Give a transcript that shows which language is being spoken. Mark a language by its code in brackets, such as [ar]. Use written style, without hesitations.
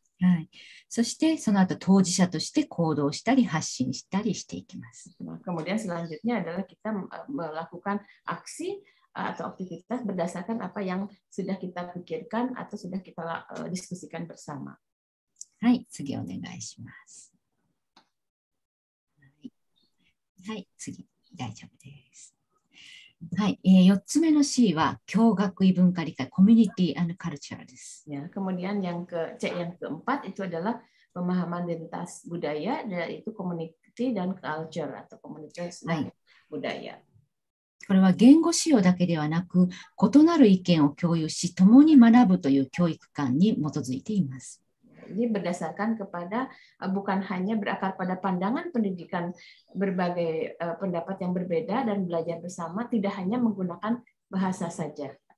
[ja] はい、そしてその後当事者として行動したり発信したりしていきます。 [id] Kemudian selanjutnya adalah kita melakukan aksi atau aktivitas berdasarkan apa yang sudah kita pikirkan atau sudah kita diskusikan bersama. [ja] はい、次お願いします。はい、次大丈夫です。はい、4つ目の C は共学異文化理解、コミュニティ&カルチャーです。 [id] Ya, kemudian yang keempat itu adalah pemahaman identitas budaya, yaitu community dan culture atau komunitas dan budaya. [ja] これは言語使用だけではなく、異なる意見を共有し、共に学ぶという教育観に基づいています。 [id] Ini berdasarkan kepada bukan hanya berakar pada pandangan pendidikan berbagai pendapat yang berbeda dan belajar bersama, tidak hanya menggunakan bahasa saja.